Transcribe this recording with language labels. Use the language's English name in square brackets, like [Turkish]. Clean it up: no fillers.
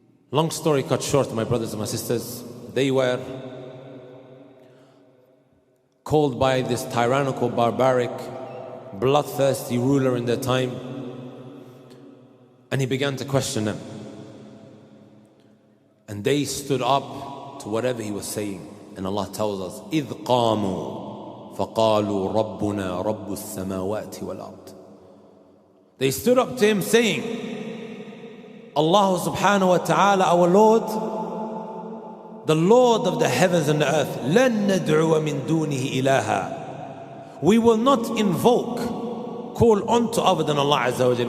[English] Long story cut short, my brothers and my sisters, they were called by this tyrannical, barbaric, bloodthirsty ruler in their time, and he began to question them. And they stood up to whatever he was saying. And Allah tells us, [Arabic] إِذْ قَامُوا فَقَالُوا رَبُّنَا رَبُّ السَّمَاوَاتِ وَالْأَرْضِ. [English] They stood up to him saying, Allah subhanahu wa ta'ala, our Lord, the Lord of the heavens and the earth, [Arabic] لَن نَدْعُوَ مِن دُونِهِ إِلَهًا. [English] We will not invoke, call on to other than Allah Azza wa Jal.